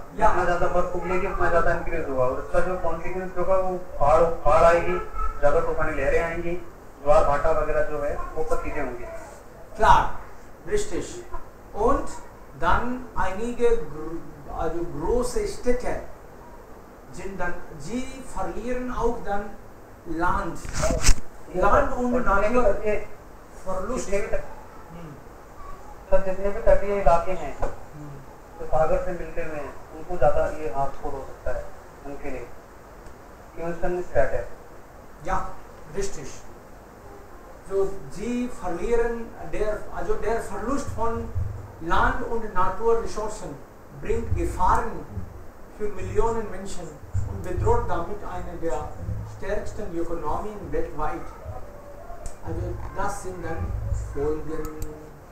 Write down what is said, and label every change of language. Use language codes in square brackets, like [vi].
[hi] जितना ज्यादा बर्फ पिघलेगी उतना ज्यादा इंक्रीज होगा और उसका जो कॉन्सिक्वेंस होगा वो बाढ़ आएगी, ज्यादा तूफानी लहरें आएंगी, ज्वार भाटा वगैरह जो है वो सब चीजें होंगी. [de] Klar, richtig. Und dann einige also große Städte sind dann, sie verlieren auch dann Land. Land und Natur Verlust. [hi] Sir जितने भी तटीय इलाके हैं तो सागर से मिलते हुए हैं, उनको ज्यादा ये हार्मफुल हो सकता है उनके लिए. क्योंकि स्टैट है. [de] Ja, richtig. So, sie verlieren der Verlust von Land und Naturressourcen bringt Gefahren für Millionen Menschen und bedroht damit eine der stärksten Ökonomien weltweit. Also das sind dann Folgen.